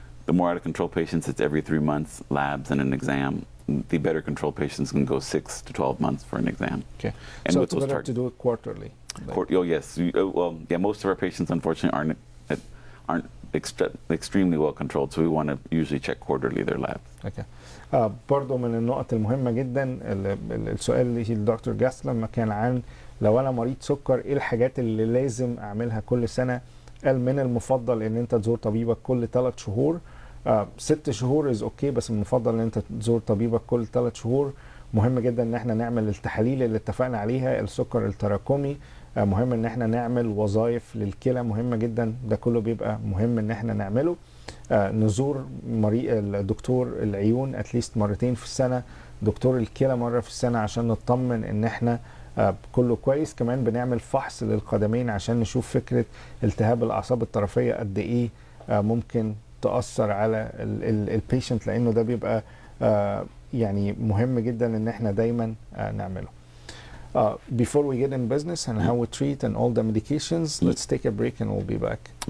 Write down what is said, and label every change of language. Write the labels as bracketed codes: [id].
[en] The more out of control patients, it's every 3 months, labs and an exam. The better control patients can go 6 to 12 months for an exam. Okay. And So with it's those better to do it quarterly. Oh yes. Well, yeah. Most of our patients, unfortunately, aren't extremely well controlled. So we want to usually check quarterly their labs. Okay. [ar] برضو من النقط المهمة جدا السؤال اللي الدكتور جاسلم كان عن لو انا مريض سكر ايه الحاجات اللي لازم اعملها كل سنة. قال من المفضل ان انت تزور طبيبك كل 3 شهور. 6 شهور [en] از اوكي [ar] بس المفضل ان انت تزور طبيبك كل 3 شهور. مهم جدا ان احنا نعمل التحاليل اللي اتفقنا عليها السكر التراكمي. مهم ان احنا نعمل وظائف للكلى مهمة جدا ده كله بيبقى مهم ان احنا نعمله. نزور دكتور العيون اتليست مرتين في السنة دكتور الكلى مرة في السنة عشان نطمن ان احنا كله كويس. كمان بنعمل فحص للقدمين عشان نشوف فكرة التهاب الأعصاب الطرفية قد إيه ممكن تأثر على البيشنت لأنه ده بيبقى يعني مهم جدا إن إحنا دايما نعمله. [en] Before we get in business and how we treat and all the medications, let's take a break and we'll be back.